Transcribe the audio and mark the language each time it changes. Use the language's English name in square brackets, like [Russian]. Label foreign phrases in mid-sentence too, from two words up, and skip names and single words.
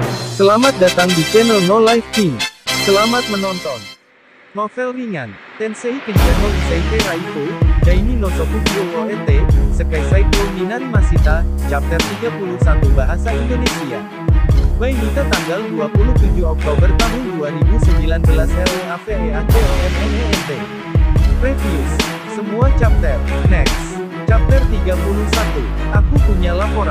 [Indonesian] Selamat datang di channel No Life King. Selamat menonton. Novel ringan, Tensei Kenja no Iseike Raifu, Daini no Shokugyo wo Ete, Sekai Saiko Minari Masita, Chapter 31 Bahasa Indonesia. By Nita tanggal 27 Oktober tahun 2019 LEAVEATOMNENT. Reviews. Semua chapter. Next. Chapter 31. Aku punya laporan.